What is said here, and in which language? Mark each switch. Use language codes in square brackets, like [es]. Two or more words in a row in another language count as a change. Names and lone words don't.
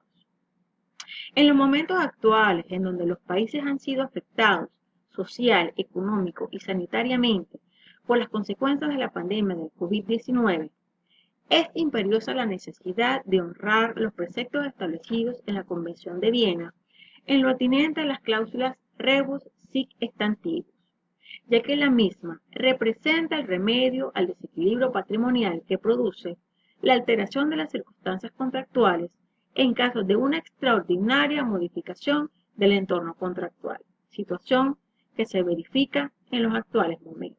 [es] En los momentos actuales, en donde los países han sido afectados social, económico y sanitariamente por las consecuencias de la pandemia del COVID-19, es imperiosa la necesidad de honrar los preceptos establecidos en la Convención de Viena en lo atinente a las cláusulas [la] rebus sic stantibus, [es] ya que la misma representa el remedio al desequilibrio patrimonial que produce la alteración de las circunstancias contractuales en caso de una extraordinaria modificación del entorno contractual, situación que se verifica en los actuales momentos.